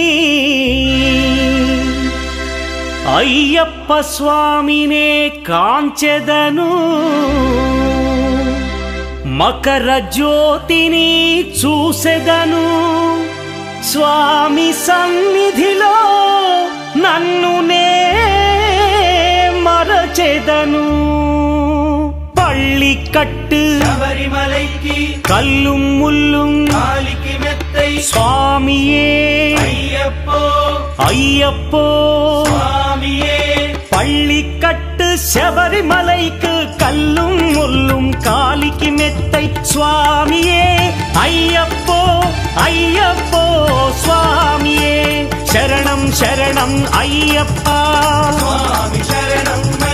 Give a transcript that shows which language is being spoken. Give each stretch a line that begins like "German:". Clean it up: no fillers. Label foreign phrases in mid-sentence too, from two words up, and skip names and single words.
Telugu: అయ్యప్ప స్వామినే కాంచెదను. మకర జ్యోతిని చూసెదను. స్వామి సన్నిధిలో నన్ను నే మరచెదను.
Tamil: பள்ளிக்கட்டு சபரிமலைக்கு கல்லும் முள்ளும் காலிக்கு மெத்தை சுவாமியே అయ్య ஐயப்போ பள்ளிக்கட்டு சபரிமலைக்கு கல்லும் முள்ளும் காலிக்கு மெத்தை சுவாமியே ஐயப்போ ஐயப்போ சுவாமியே சரணம் சரணம் ஐயப்பா சரணம்